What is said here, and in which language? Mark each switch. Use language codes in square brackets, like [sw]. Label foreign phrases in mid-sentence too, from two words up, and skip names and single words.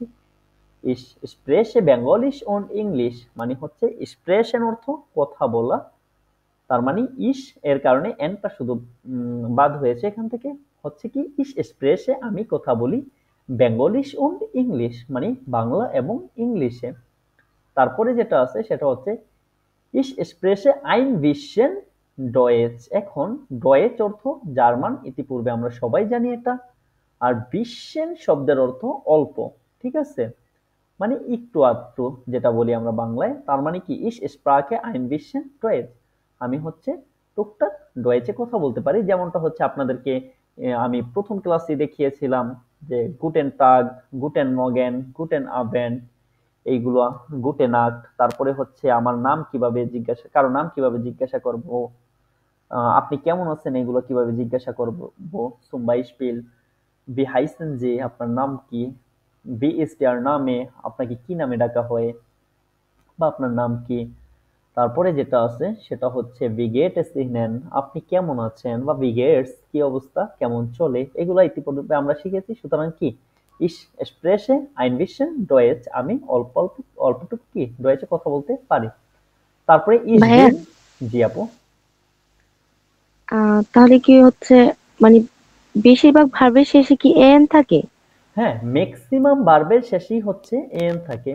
[de] Ich spreche Bengalisch und Englisch [bn] মানে হচ্ছে স্প্রেশন অর্থ কথা বলা, তার মানে ইস এর কারণে এনটা শুধু বাদ হয়েছে এখান থেকে। হচ্ছে কি [de] ich spreche [bn] আমি কথা বলি, [de] Bengalisch und Englisch [bn] মানে বাংলা এবং ইংলিশে। তারপরে যেটা আছে সেটা হচ্ছে [de] ich spreche ein bisschen Deutsch। [bn] এখন ডয়েচ অর্থ জার্মান, ইতিপূর্বে আমরা সবাই জানি এটা। আর bisschen শব্দের অর্থ অল্প। ঠিক আছে, মানে একটু আধটু যেটা বলি আমরা বাংলায়। তার মানে কি [de] ich spreche ein bisschen Deutsch, [bn] আমি হচ্ছে টুকটাক ডয়েচে কথা বলতে পারি। যেমনটা হচ্ছে আপনাদেরকে আমি প্রথম ক্লাসে দেখিয়েছিলাম যে [de] Guten Tag, Guten Morgen, Guten Abend, [bn] এইগুলো [de] Gute Nacht. [bn] তারপরে হচ্ছে আমার নাম কিভাবে জিজ্ঞাসা, কারো নাম কিভাবে জিজ্ঞাসা করব, আপনি কেমন আছেন এগুলো কিভাবে জিজ্ঞাসা করব। [de] zum Beispiel wie heißen Sie, [bn] আপনার নাম কি। [de] wie ist Ihr Name, [bn] আপনাকে কি নামে ডাকা হয় বা আপনার নাম কি। তারপরে যেটা আছে সেটা হচ্ছে [de] wie geht es Ihnen, [bn] আপনি কেমন আছেন, বা [de] wie geht's [bn] কি অবস্থা, কেমন চলে। এগুলো ইতিপূর্বে আমরা শিখেছি। সুতরাং কি [de] ich spreche ein bisschen Deutsch, [bn] আমি অল্প অল্প অল্পটুকু কি ডয়েচে কথা বলতে পারি। তারপরে ich ভাইয়া, bin, জি আপু। তাহলে কি হচ্ছে মানে বেশিরভাগ ভার্বের শেষে কি এন থাকে? হ্যাঁ, ম্যাক্সিমাম ভার্বের শেষেই হচ্ছে এন থাকে।